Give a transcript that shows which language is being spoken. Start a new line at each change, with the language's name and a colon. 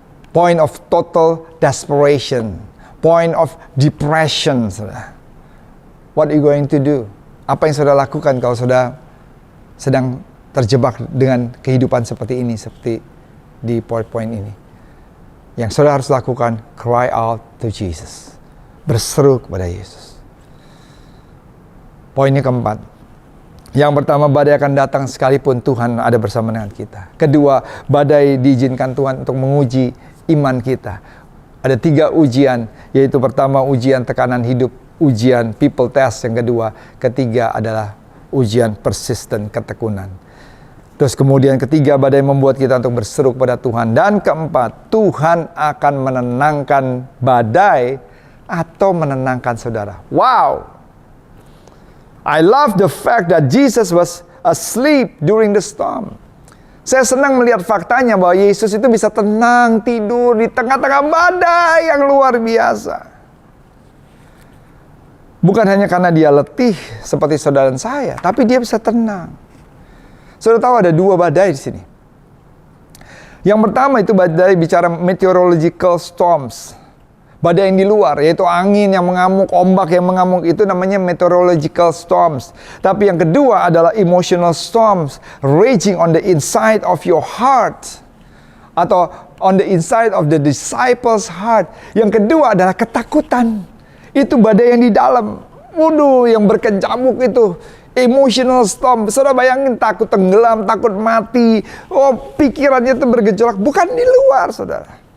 English: Point of total desperation. Point of depression, saudara. What are you going to do?
Indonesian: Apa yang saudara lakukan kalau saudara sedang terjebak dengan kehidupan seperti ini, seperti di PowerPoint ini? Yang saudara harus lakukan,
English: cry out to Jesus.
Indonesian: Berseru kepada Yesus. Poinnya keempat. Yang pertama, badai akan datang sekalipun Tuhan ada bersama dengan kita. Kedua, badai diizinkan Tuhan untuk menguji iman kita. Ada 3 ujian, yaitu pertama ujian tekanan hidup, ujian
English: people test
Indonesian: yang kedua, ketiga adalah ujian persisten, ketekunan. Terus kemudian ketiga, badai membuat kita untuk berseru kepada Tuhan. Dan keempat, Tuhan akan menenangkan badai atau menenangkan saudara. Wow!
English: I love the fact that Jesus was asleep during the storm.
Indonesian: Saya senang melihat faktanya bahwa Yesus itu bisa tenang, tidur di tengah-tengah badai yang luar biasa. Bukan hanya karena dia letih seperti saudara dan saya, tapi dia bisa tenang. Saudara tahu ada 2 badai di sini. Yang pertama itu badai bicara meteorological storms. Badai yang di luar, yaitu angin yang mengamuk, ombak yang mengamuk, itu namanya meteorological storms. Tapi yang kedua adalah
English: emotional storms, raging on the inside of your heart. Atau on the inside of the disciples' heart.
Indonesian: Yang kedua adalah ketakutan. Itu badai yang di dalam. Waduh, yang berkecamuk itu. Emotional storm. Saudara bayangin, takut tenggelam, takut mati. Oh, pikirannya itu bergejolak. Bukan di luar, saudara.